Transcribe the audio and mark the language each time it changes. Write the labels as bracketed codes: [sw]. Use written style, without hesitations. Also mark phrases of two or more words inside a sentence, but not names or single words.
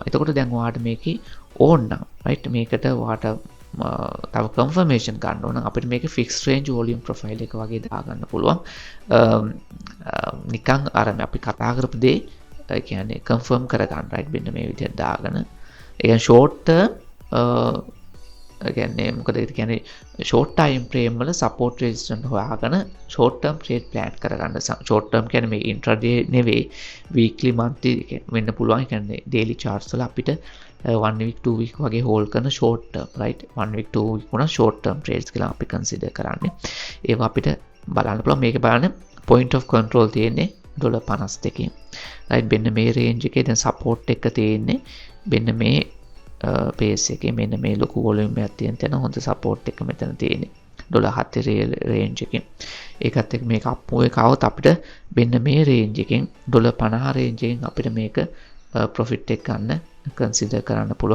[si] එතකොට දැන් ඔයාලට මේකේ ඕන නම් right මේකට ඔයාලට තව confirmation ගන්න ඕන නම් අපිට මේකේ [en] fixed range volume profile [si] එක වගේ දාගන්න පුළුවන්. නිකන් අර අපි කතා කරපු දේ ඒ කියන්නේ confirm කරගන්න right මෙන්න මේ විදිහට දාගෙන ඒ කියන්නේ [en] short term [si] කියන්නේ මොකද ඒ කියන්නේ [en] short time frame [si] වල [en] support resistance [si] හොයාගෙන [en] short term trade plan [si] කරගන්න. [en] short term [si] කියන්නේ මේ intraday නෙවෙයි [en] weekly monthly [si] වෙන්න පුළුවන්. ඒ කියන්නේ [en] daily charts [si] වල අපිට 1 week 2 week වගේ hold කරන [en] short term right 1 week 2 week [si] වුණා [en] short term trades [si] කියලා අපි consider කරන්නේ. ඒවා අපිට බලන්න පුළුවන්. මේක බලන්න [en] point of control [si] තියෙන්නේ $52. right මෙන්න මේ range එකේ දැන් support එක තියෙන්නේ මෙන්න මේ pace එකේ මෙන්න මේ ලොකු volume එකක් තියෙන තැන හොඳ support එක මෙතන තියෙන්නේ $7 range එකකින්. ඒකත් එක්ක මේක [en] up move [si] එක આવත් අපිට මෙන්න මේ range එකෙන් $50 range එකෙන් අපිට මේක profit එක ගන්න කන්සිඩර් කරන්න පුළුවන්.